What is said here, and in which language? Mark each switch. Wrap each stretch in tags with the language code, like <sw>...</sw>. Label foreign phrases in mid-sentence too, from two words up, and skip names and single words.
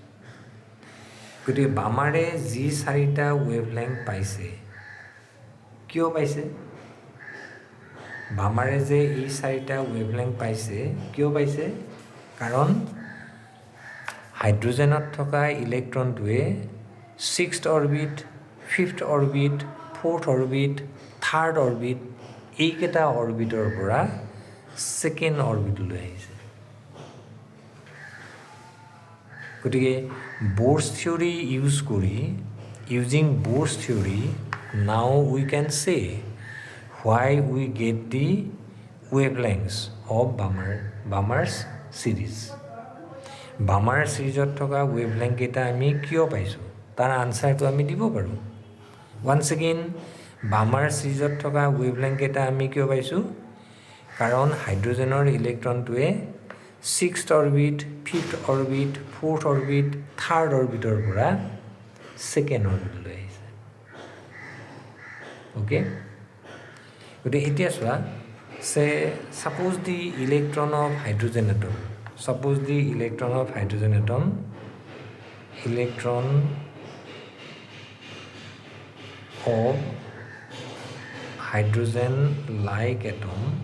<as>গতিকে বামাৰে যি 4টা ৱেভলেংথ পাইছে, কিয় পাইছে, বামাৰে যে এই 4টা ৱেভলেংথ পাইছে, কিয় পাইছে, কাৰণ হাইড্ৰজেনত থকা ইলেক্ট্ৰনটোৱে</as> <en>6th orbit, 5th orbit, 4th orbit, 3rd orbit,</en> <as>এইকেইটা অৰ্বিটৰ পৰা 2nd orbitলৈ আহিছে।</as> <en>গতিকে Bohr's theory using Bohr's theory, now we can say why we get the wavelengths of Balmer's series.</en> <as>বামাৰ সিৰিজত থকা ৱেভলেংথ কেইটা আমি কিয় পাইছোঁ, তাৰ আনচাৰটো আমি দিব পাৰোঁ।</as> <en>once again,</en> <as>বামাৰ সিৰিজত থকা ৱেভলেংথ কেইটা আমি কিয় পাইছোঁ, কাৰণ হাইড্ৰজেনৰ ইলেক্ট্ৰনটোৱে</as> <en>6th orbit, 5th orbit, 4th orbit, 3rd orbitor</en> <as>পৰা 2nd orbitলৈ আহিছে। অ'কে, গতিকে এতিয়া চোৱা,</as> <en>suppose the electron of hydrogen atom, electron of hydrogen like atom</en>